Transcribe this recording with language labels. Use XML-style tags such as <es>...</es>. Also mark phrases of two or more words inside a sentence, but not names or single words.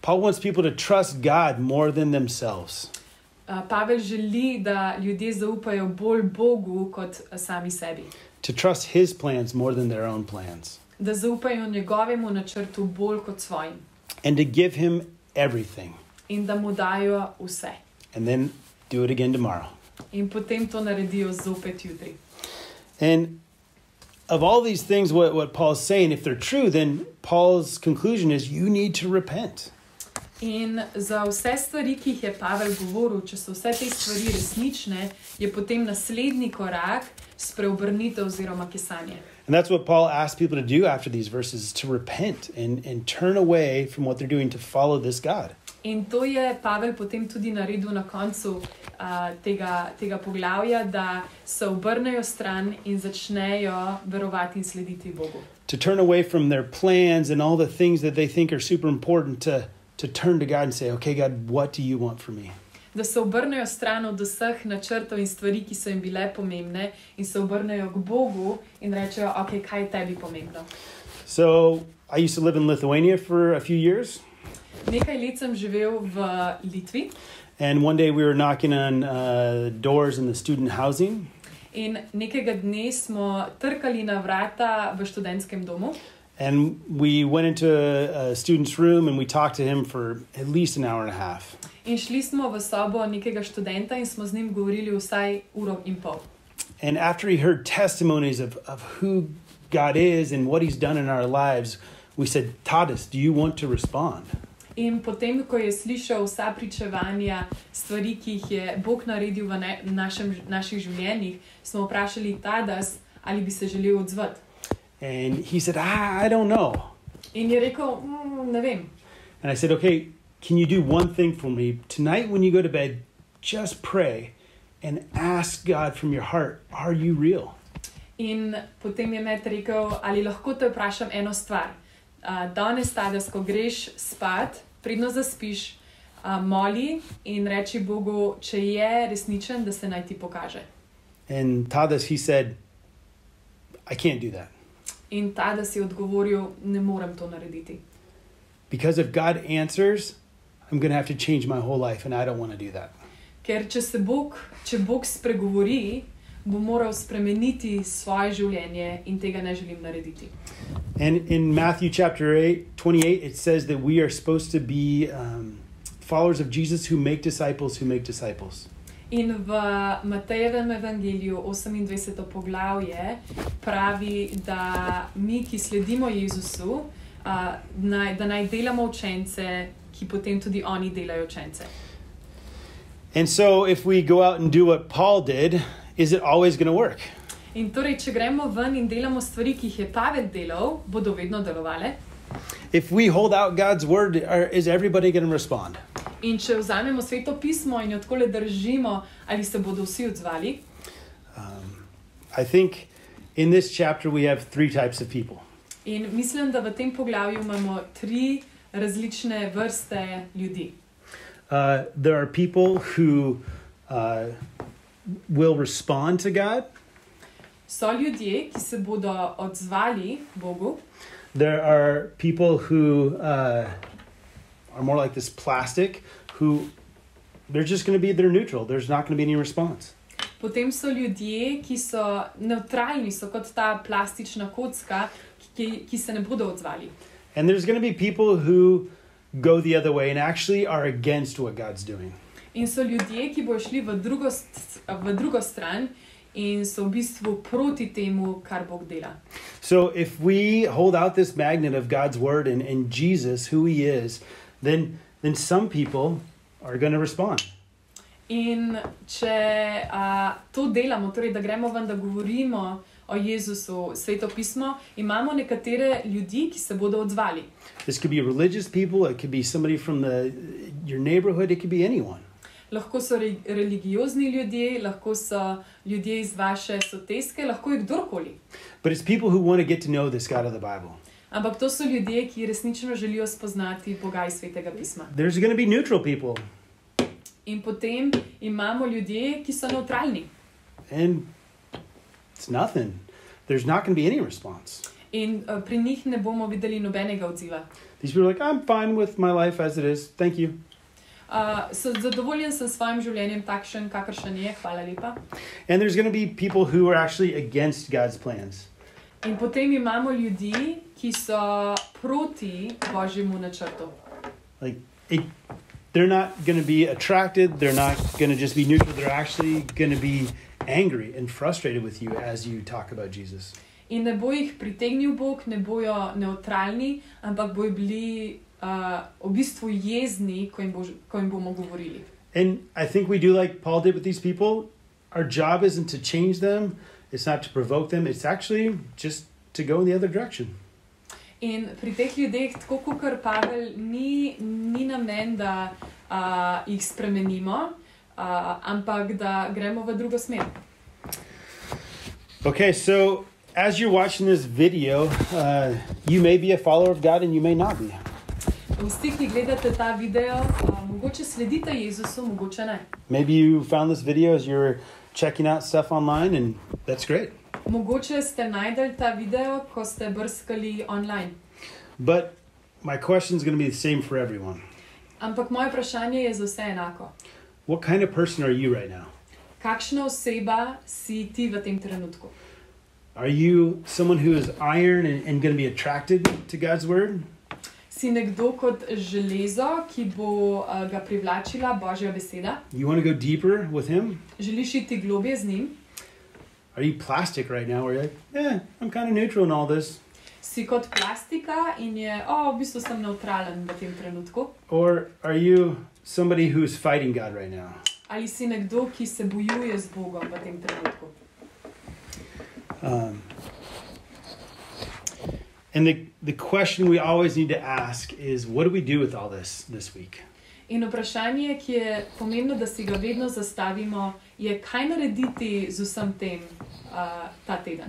<en>Paul wants people to trust God more than themselves.</en> <sl>Pavel želi, da ljudje zaupajo bolj Bogu kot sami sebi.</sl> <en>To trust his plans more than their own plans.</en> <sl>Da zaupajo njegovemu načrtu bolj kot svojim.</sl> <en>And to give him everything.</en> <sl>In da mu dajo vse.</sl> <en>And then do it again tomorrow.</en> <sl>In potem to naredijo zopet jutri.</sl> <en>And of all these things, what Paul's saying, if they're true, then Paul's conclusion is you need to repent.</en> <sl>In za vse stvari, ki jih je Pavel govoril, če so vse te stvari resnične, je potem naslednji korak spreobrnitev oziroma kesanje.</sl> <en>And that's what Paul asks people to do after these verses, to repent and turn away from what they're doing to follow this God.</en> <sl>In to je Pavel potem tudi naredil na koncu tega poglavja, da se obrnejo stran in začnejo verovati in slediti Bogu.</sl> <en>To turn away from their plans and all the things that they think are super important to turn to God and say, okay, God, what do you want from me?</en> <sl>Da se obrnejo stran od vseh načrtov in stvari, ki so jim bile pomembne in se obrnejo k Bogu in rečejo, ok, kaj je tebi pomembno.</sl> <en>So I used to live in Lithuania for a few years.</en> <sl>Nekaj let sem živel v Litvi.</sl> <en>And one day we were knocking on doors in the student housing.</en> <sl>In nekega dne smo trkali na vrata v študentskem domu.</sl> <en>And we went into a student's room and we talked to him for at least an hour and a half.</en> <sl>In šli smo v sobo nekega študenta in smo z njim govorili vsaj uro in pol.</sl> <en>And after he heard testimonies of who God is and what he's done in our lives, we said, Tadas, do you want to respond?</en> <sl>In potem, ko je slišal vsa pričevanja, stvari, ki jih je Bog naredil v naših življenjih, smo vprašali Tadas, ali bi se želel odzvati.</sl> <en>And he said, I don't know.</en> <sl>In je rekel, ne vem.</sl> <en>And I said, okay, can you do one thing for me? Tonight when you go to bed, just pray and ask God from your heart, are you real?</en> <sl>In potem je Matt rekel, ali lahko te vprašam eno stvar. Danes, Tadas, ko greš spat, predno zaspiš, moli in reči Bogu, če je resničen, da se naj ti pokaže.</sl> <en>And Tadas, he said, I can't do that.</en> <sl>In Tadas je odgovoril, ne morem to narediti.</sl> <en>Because if God answers, I'm going to have to change my whole life and I don't want to do that.</en> <sl>Ker če Bog spregovori, bo moral spremeniti svoje življenje in tega ne želim narediti.</sl> <en>And in Matthew chapter 28, it says that we are supposed to be followers of Jesus who make disciples who make disciples.</en> <sl>In v Matejevem evangeliju 28. poglavje pravi, da mi, ki sledimo Jezusu, da naj delamo učence, ki potem tudi oni delajo učence.</sl> <en>And so if we go out and do what Paul did, is it always going to work?</en> <sl>In torej, če gremo ven in delamo stvari, ki jih je Pavel delal, bodo vedno delovale.</sl> <en>If we hold out God's word, is everybody going to respond?</en> <sl>In če vzamemo Sveto pismo in jo takole držimo, ali se bodo vsi odzvali?</sl> <en>I think in this chapter we have three types of people.</en> <sl>In mislim, da v tem poglavju imamo 3 različne vrste ljudi.</sl> <en>There are people who will respond to God.</en> <sl>So ljudje, ki se bodo odzvali Bogu.</sl> <en>There are people who are more like this plastic, who they're neutral. There's not going to be any response.</en> <sl>Potem so ljudje, ki so neutralni, so kot ta plastična kocka, ki se ne bodo odzvali.</sl> <en>And there's going to be people who go the other way and actually are against what God's doing.</en> <sl>In so ljudje, ki bodo šli v drugo stran in so v bistvu proti temu, kar Bog dela.</sl> <en>So if we hold out this magnet of God's word and Jesus, who he is, then some people are going to respond.</en> <sl>In če to delamo, torej da gremo ven, da govorimo o Jezusu, Sveto pismo, imamo nekatere ljudi, ki se bodo odzvali.</sl> <en>This could be religious people, it could be somebody from your neighborhood, it could be anyone.</en> <sl>Lahko so religiozni ljudje, lahko so ljudje iz vaše soteske, lahko je kdorkoli.</sl> <en>But it's people who want to get to know this God of the Bible.</en> <sl>Ampak to so ljudje, ki resnično želijo spoznati Boga iz Svetega pisma.</sl> <en>There's going to be neutral people.</en> <sl>In potem imamo ljudje, ki so neutralni.</sl> <en>And it's nothing. There's not going to be any response.</en> <sl>In pri njih ne bomo videli nobenega odziva.</sl> <en>These people are like, I'm fine with my life as it is. Thank you.</en> <sl>Zadovoljen sem s svojim življenjem takšen, kakršen je. Hvala lepa.</sl> <en>And there's going to be people who are actually against God's plans.</en> <sl>In potem imamo ljudi, ki so proti Božjemu načrtu.</sl> <en>Like, they're not going to be attracted. They're not going to just be neutral. They're actually going to be angry and frustrated with you as you talk about Jesus.</en> <sl>In ne bo jih pritegnil Bog, ne bojo neutralni, ampak bojo bili v bistvu jezni, ko jim bomo govorili.</sl> <en>And I think we do like Paul did with these people. Our job isn't to change them. It's not to provoke them. It's actually just to go in the other direction.</en> <sl>In pri teh ljudeh, tako kot Pavel, ni namen, da jih spremenimo, ampak da gremo v drugo smer.</sl> <en>Okay, so as you're watching this video, you may be a follower of God and you may not be.</en> <sl>Vsi, ki gledate ta video, mogoče sledite Jezusu, mogoče ne.</sl> <en>Maybe you found this video as you're checking out stuff online, and that's great.</en> <sl>Mogoče ste najdeli ta video, ko ste brskali online.</sl> <en>But my question is going to be the same for everyone.</en> <sl>Ampak moje vprašanje je za vse enako.</sl> <en>What kind of person are you right now?</en> <sl>Kakšna oseba si ti v tem trenutku?</sl> <en>Are you someone who is iron and going to be attracted to God's word?</en> <sl>Si nekdo kot železo, ki bo ga privlačila Božja beseda?</sl> <en>You want to go deeper with him?</en> <sl>Želiš iti globje z njim?</sl> <en>Are you plastic right now where you're like, I'm kind of neutral in all this?</en> <sl>Si kot plastika in je, v bistvu sem neutralen v tem trenutku?</sl> <en>Or are you somebody who's fighting God right now?</en> <sl>Ali si nekdo, ki se bojuje z Bogom v tem trenutku?</sl> <en>And the question we always need to ask is, what do we do with all this week?</en> <sl>In vprašanje, ki je pomembno, da si ga vedno zastavimo, je, kaj narediti z vsem tem ta teden.</sl>